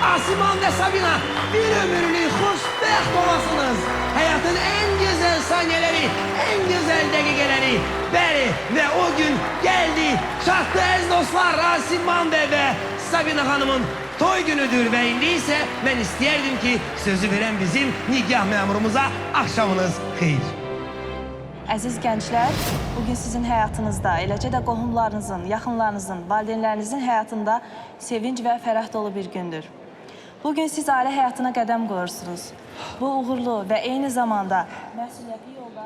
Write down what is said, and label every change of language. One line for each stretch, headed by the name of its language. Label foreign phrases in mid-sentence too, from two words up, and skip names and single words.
Azerbaijani: Asiman ve Sabina bir ömürlük hoşbəxt olasınız.
Turkish: Hayatın en güzel saniyeleri, en güzel dakikaları.
Azerbaijani: Bəli ve o gün geldi. Çattı əziz dostlar, Asiman Bey ve Sabina Hanım'ın toy günüdür ve indi ise ben istəyərdim ki sözü veren bizim nikah memurumuza akşamınız xeyir. Əziz gənclər, bugün sizin həyatınızda, eləcə də qohumlarınızın, yaxınlarınızın, valideynlərinizin həyatında sevinç və fərəh dolu bir gündür. Bugün siz ailə həyatına qədəm qoyursunuz. Bu uğurlu və eyni zamanda məsuliyyətli yolda...